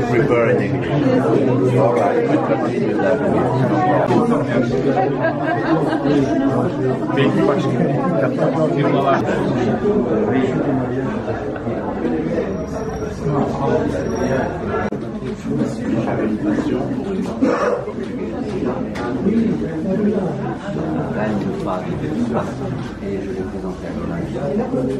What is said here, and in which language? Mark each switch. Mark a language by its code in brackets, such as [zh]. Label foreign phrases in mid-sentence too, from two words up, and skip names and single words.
[en] Prepare in English. All right. [tr] Belki başka firmalar. [fr] Et je l'ai présenté à Colombie.